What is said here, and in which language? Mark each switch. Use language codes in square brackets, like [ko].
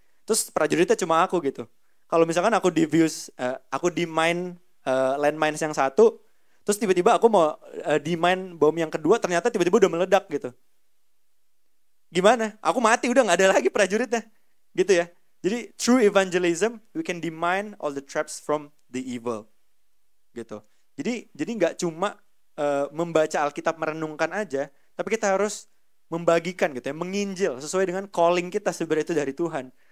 [id] Terus prajuritnya cuma aku gitu. Kalau misalkan aku demine landmines yang 1, terus tiba-tiba aku mau demine bom yang kedua, ternyata tiba-tiba udah meledak gitu. Gimana? Aku mati, udah gak ada lagi prajuritnya. Gitu ya. [en] Jadi through evangelism, we can demine all the traps from the evil. [id] Gitu. Jadi gak cuma membaca Alkitab merenungkan aja, tapi kita harus membagikan gitu ya, menginjil sesuai dengan calling kita sebenarnya itu dari Tuhan.